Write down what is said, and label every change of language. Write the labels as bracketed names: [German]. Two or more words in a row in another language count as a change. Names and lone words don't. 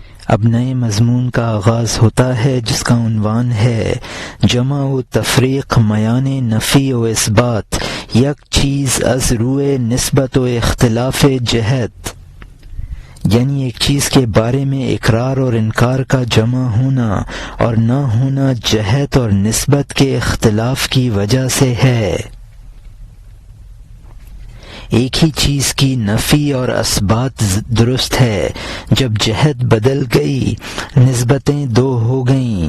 [Urdu] اب نئے مضمون کا آغاز ہوتا ہے جس کا عنوان ہے [Persian] جمع و تفریق میان نفی و اثبات، یک چیز از روئے نسبت و اختلاف جہت، [Urdu] یعنی ایک چیز کے بارے میں اقرار اور انکار کا جمع ہونا اور نہ ہونا جہت اور نسبت کے اختلاف کی وجہ سے ہے۔ ایک ہی چیز کی نفی اور اثبات درست ہے، جب جہت بدل گئی نسبتیں دو ہو گئیں۔